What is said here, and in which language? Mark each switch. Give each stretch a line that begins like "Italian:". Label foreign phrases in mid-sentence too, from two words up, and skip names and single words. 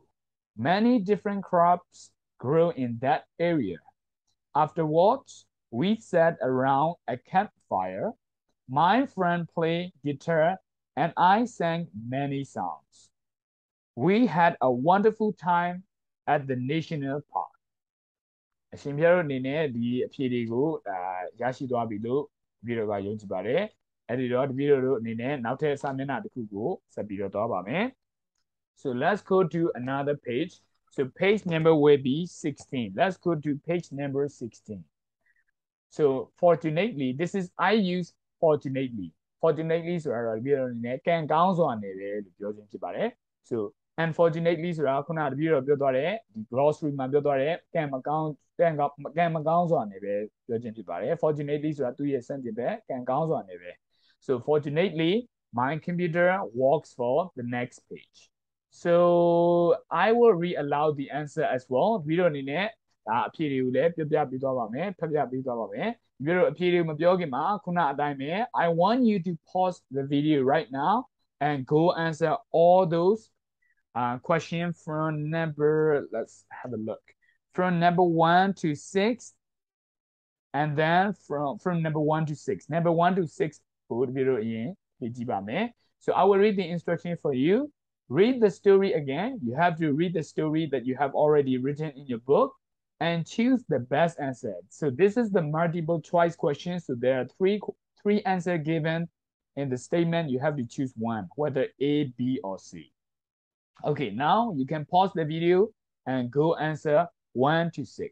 English: Many different crops grew in that area. Afterwards, we sat around a campfire. My friend played guitar and I sang many songs. We had a wonderful time at the national park.
Burmese: အရှင်ပြတို့အနေနဲ့ဒီအဖြေတွေကိုရရှိသွားပြီလို့တပည့်တော်ကယုံကြည်ပါတယ်။အဲဒီတော့တပည့်တော်တို့အနေနဲ့နောက်ထပ်စာမျက်နှာတစ်ခုကိုဆက်ပြီးတော့သွားပါမယ်။
English: So let's go to another page. So page number will be 16. Let's go to page number 16. So fortunately, this is I use fortunately.
Burmese: Fortunately ဆိုတာတော့တပည့်တော်အနေနဲ့ကံကောင်းစွာနေတယ်လို့ပြောခြင်းဖြစ်ပါတယ်။
English: So unfortunately
Burmese: ဆိုတာခုနတပည့်တော်ပြောသွားတဲ့ဒီ glossary မှာပြောသွားတဲ့ ကံမကောင်းစွာနေပဲပြောခြင်းဖြစ်ပါတယ် fortunately ဆိုတာသူ့ရဲ့ဆန့်ကျင်ဘက်ကံကောင်းစွာနေပဲ
English: so fortunately my computer works for the next page so I will read aloud the answer as well
Burmese: ပြီးတော့အနေနဲ့ဒါအဖြေတွေကိုလည်းပြပြပေးသွားပါမယ်ဖတ်ပြပေးသွားပါမယ်ပြီးတော့အဖြေတွေမပြောခင်မှာခုနအတိုင်းပဲ
English: I want you to pause the video right now and go answer all those question from number let's have a look from number 1 to 6 and then from number 1 to 6 number 1 to 6 so I will read the instruction for you read the story again you have to read the story that you have already written in your book and choose the best answer so this is the multiple choice question so there are three answers given in the statement you have to choose one whether A B or C okay now you can pause the video and go answer 1 to 6.